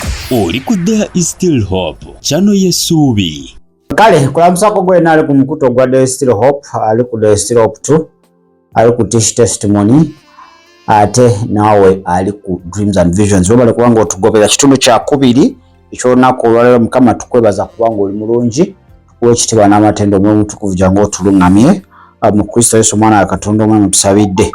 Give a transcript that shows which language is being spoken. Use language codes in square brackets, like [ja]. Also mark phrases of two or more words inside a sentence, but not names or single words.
[lg] Oli ku There is Still Hope channel y'essuubi. Kale kulamusako gwena ali ku mukuto gwa There is Still Hope, ali ku There is Still Hope 2, ali ku Tish Testimony, ate nawe ali ku Dreams and Visions. Webale kubanga otugobera kitundu kya kubiri ekyolunaku olwaleero. Mukama tukwebaza kubanga oli mulungi, tukuwa ekitiibwa n'amatendo omw'omutukuvu jangu otulungamye mu Kristo Yesu omwana wa Katonda omwami tusabidde.